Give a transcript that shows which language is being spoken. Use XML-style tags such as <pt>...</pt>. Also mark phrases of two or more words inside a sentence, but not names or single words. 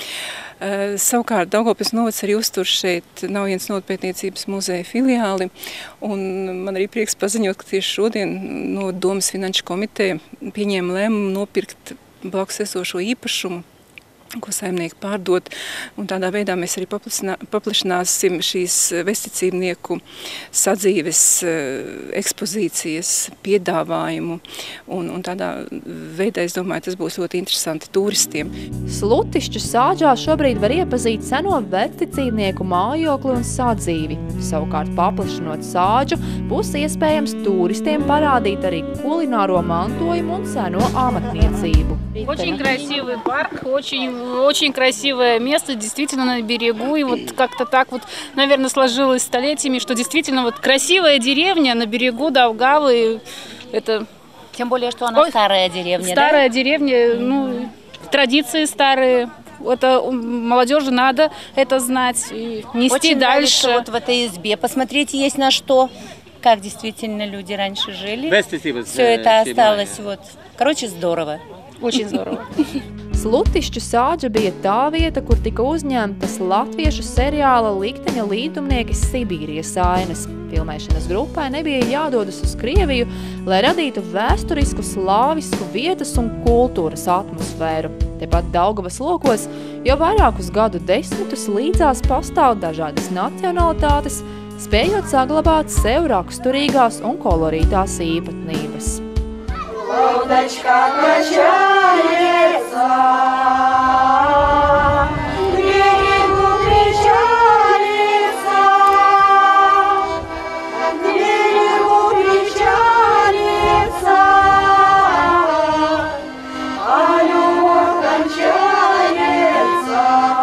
<lv>Savukārt Daugavpils novads arī uztur šeit Naujienas novatpētniecības muzeja filiāli, un man arī prieks paziņot, ka tieši šodien no Domas finanšu komiteja pieņēma lēmumu nopirkt blakus esošo īpašumu, ko saimnieki pārdot, un tādā veidā mēs arī paplašināsim šīs vesticībnieku sadzīves ekspozīcijas piedāvājumu, un tādā veidā, es domāju, tas būs ļoti interesanti turistiem. Slutišķu sāģā šobrīd var iepazīt seno vesticībnieku mājokli un sadzīvi. Savukārt, paplašinot sāģu, būs iespējams turistiem parādīt arī kulināro mantojumu un seno amatniecību.</lv> <ru>Очень красивый парк, очень красивое место, действительно на берегу. И вот как-то так вот, наверное, сложилось столетиями, что действительно вот красивая деревня на берегу Даугавы. Это... Тем более, что она старая деревня, Старая деревня, ну, традиции старые. Это молодежи надо это знать и нести очень дальше. Вот в этой избе посмотреть есть на что, как действительно люди раньше жили. Все это осталось. Вот. Короче, здорово. Очень здорово.</ru> <lv>Slutišķu sāģa bija tā vieta, kur tika uzņemtas latviešu seriāla Likteņa līdumnieki Sibīrijas ainas. Filmēšanas grupai nebija jādodas uz Krieviju, lai radītu vēsturisku, slāvisku vietas un kultūras atmosfēru. Tepat Daugavas lokos jau vairākus gadu desmitus līdzās pastāv dažādas nacionalitātes, spējot saglabāt sev raksturīgās un kolorītās īpatnības.</lv> <ru>Лодочка качается, к берегу причалится, к берегу причалится, а любовь кончается.</ru>